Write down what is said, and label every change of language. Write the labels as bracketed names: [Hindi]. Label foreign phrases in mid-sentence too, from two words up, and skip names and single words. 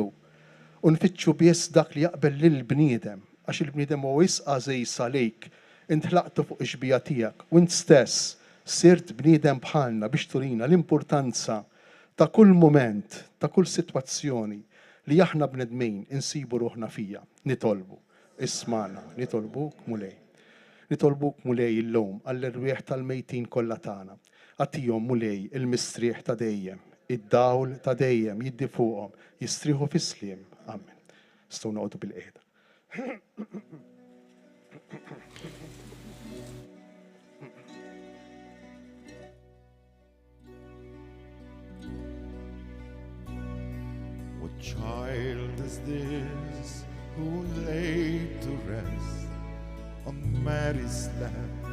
[Maltese] U nfittxu biss dak li jaqbel lill-bniedem, għax il-bniedem huwa wisqa żejs għalejk, int ħlaqtu fuq ix-xbija tiegħek u int stess sirt bniedem bħalna biex turina l-importanza ta' kull moment, ta' kull sitwazzjoni li aħna bnedmin insibu ruħna fija, nitolbu. Ismana, nitolbuk mulej. Nitolbuk mulej il-lum għall-irwieħ tal-mejtin kollha tagħna. Għatihom mulej il-mistrieħ ta' dejjem, id-dawl ta' dejjem jiddi fuqhom, jistrieħu fis-sliem. Amen. Stgħu noqogħdu bil-qiegħda. [English] What child is this who laid to rest on Mary's lap?